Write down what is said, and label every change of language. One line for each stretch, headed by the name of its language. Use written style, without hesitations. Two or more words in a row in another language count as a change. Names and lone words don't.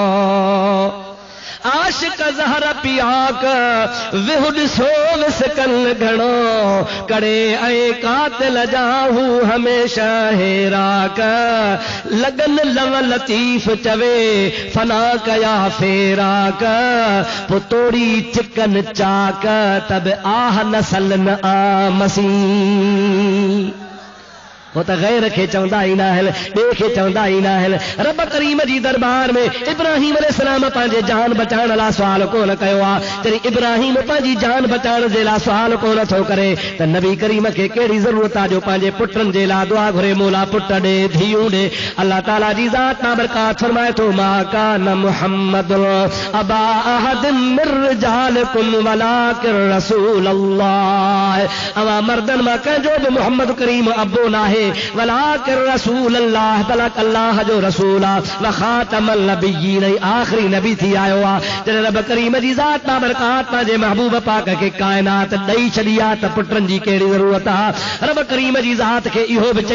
Sindhi: आशिक ज़हर पियाक विहुड सो विसकन घणो करे ऐं कातिल जाहू हमेशह हेराक लगन लव लतीफ़ चवे फना कया फेराक पुतोड़ी चिकन चाक तब आह नसल न आमसी वो तो गैर खे चवंदा ई न आहिनि ॿिए खे चवंदा ई न आहिनि रब करीम जी दरबार में इब्राहिम अलैहिस्सलाम पंहिंजे जान बचाइण लाइ सुवाल कोन कयो आहे जॾहिं इब्राहिम पंहिंजी जान बचाइण जे लाइ सुवाल कोन थो करे त नबी करीम खे कहिड़ी ज़रूरत आहे जो पंहिंजे पुटनि जे लाइ दुआ घुरे मोला पुट ॾे धीअरूं ॾे अल्लाह ताला जी ज़ात तां बरकात फरमाए थो
Arabic: ما كان محمد أبا أحد من رجالكم ولكن رسول الله
Sindhi: अवा मर्दन मां कंहिंजो बि मोहम्मद करीम अब्बो न आहे
Arabic: ولكن رسول الله
Sindhi: बलक अल्लाह जो रसूल
Arabic: وخاتم النبيين
Sindhi: आखिरी नबी थी आयो आहे जॾहिं रब करीम जी ज़ात तां बरकात पंहिंजे महबूब पाक खे काइनात ॾेई छॾी आहे त पुटनि जी कहिड़ी ज़रूरत आहे रब करीम जी ज़ात खे इहो बि